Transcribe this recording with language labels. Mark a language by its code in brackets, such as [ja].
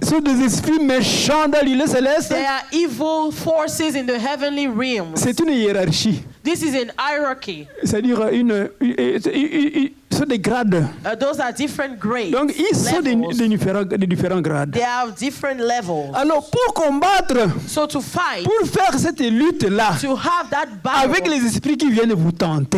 [fr] Ce sont des esprits méchants dans l'île céleste. [en] There are evil forces in the heavenly realms. [fr] C'est une hiérarchie, [en] This is an hierarchy. [fr] c'est-à-dire ce sont des grades. [en] Those are different grades. [fr] Donc, ils sont [en] levels. [fr] de différents grades. [en] They have different levels. [fr] Alors, pour combattre, [en] So to fight, [fr] pour faire cette lutte-là, [en] to have that battle [fr] avec les esprits qui viennent vous tenter,